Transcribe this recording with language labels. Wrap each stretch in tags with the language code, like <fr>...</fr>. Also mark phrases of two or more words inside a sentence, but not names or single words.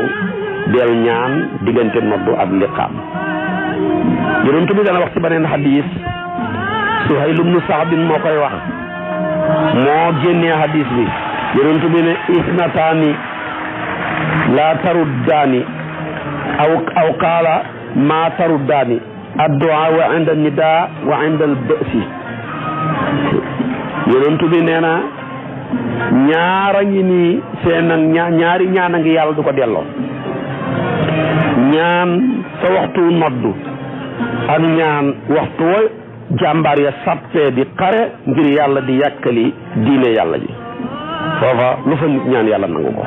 <wo>del ñaan diggante noddu ak liqaam. yonent bi dana wax ci beneen hadis, Suhayl ibnu Saad moo koy wax, moo génnee hadis bi. yonent bi ne</wo> <ar>اثنتان لا تردان أو قال ما تردان الدعاء وعند النداء وعند البأس.</ar> <wo>yonent bi nee na ñaara ngi nii seen ñaari ñaan a ngi yàlla du ko delloo. ñaan sa waxtu noddu ak ñaan waxtu wa jàmbaar ya sàppee di xare ngir yàlla di yàkkali diine yàlla ji, foofa lu fa nit ñaan yàlla nangu ko.</wo>